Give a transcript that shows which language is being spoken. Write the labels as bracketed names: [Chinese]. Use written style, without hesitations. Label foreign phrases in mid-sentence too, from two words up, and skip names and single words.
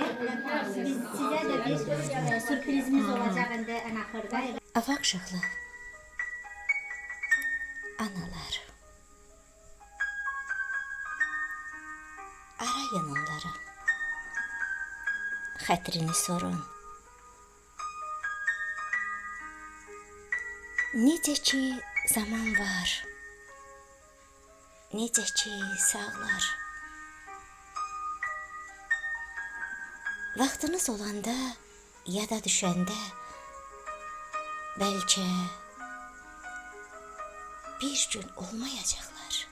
[Turkish] Biz size de bir sürprizimiz olacak en ahırda. [Azerbaijani] Avakşıqlı analar, arayın onları, xətrini sorun. Necə ki zaman var, necə ki sağlar. Vaxtınız olanda, ya da düşəndə, bəlkə bir gün olmayacaqlar.